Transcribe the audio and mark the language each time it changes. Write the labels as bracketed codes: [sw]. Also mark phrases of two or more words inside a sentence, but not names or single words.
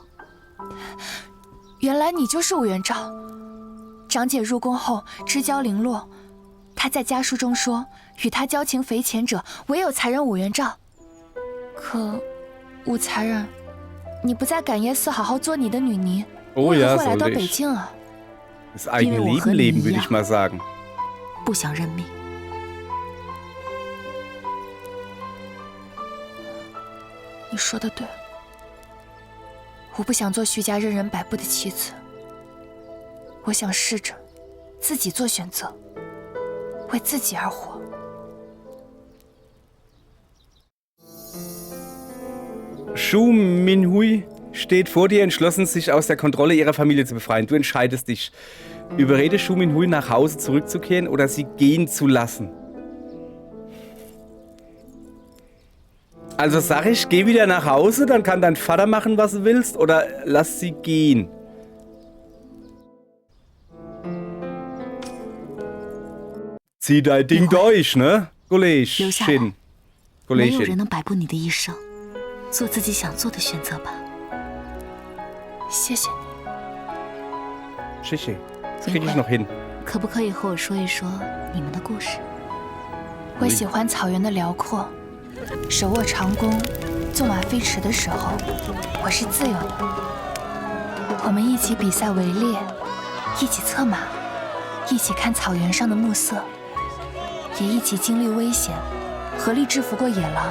[zh] 原来你就是武元昭。长姐入宫后知交零落，她在家书中说，与她交情匪浅者，唯有才人武元昭。可，武才人，你不在感业寺好好做你的女尼， [de] Oh [zh] 为何 [de] ja, [zh] 会来到 [de] sollte [zh] 北 [de] ich. [zh] 京啊？ [de] Das eigene Wie wir Leben auch leben, würde ja. ich mal sagen. [zh] 不想认命。你说的对，我不想做徐家任人摆布的妻子，我想试着自己做选择，为自己而活。 [de] Shu Minhui steht vor dir, entschlossen, sich aus der Kontrolle ihrer Familie zu befreien. Du entscheidest dich. Überrede Shu Minhui, nach Hause zurückzukehren oder sie gehen zu lassen. Also sag ich, geh wieder nach Hause, dann kann dein Vater machen, was du willst, oder lass sie gehen. Zieh dein Ding durch, ne? [zh] 留下来 [de] Kollegin. [zh] 没有人 [de] Kollegin. [zh] 能摆布你的一生，做自己想做的选择吧。谢谢你， Shishi. [de] Das krieg ich noch hin. [zh] 可不可以和我说一说你们的故事？我喜欢草原的辽阔，手握长弓，纵马飞驰的时候，我是自由的。我们一起比赛围猎，一起策马，一起看草原上的暮色，也一起经历危险，合力制服过野狼。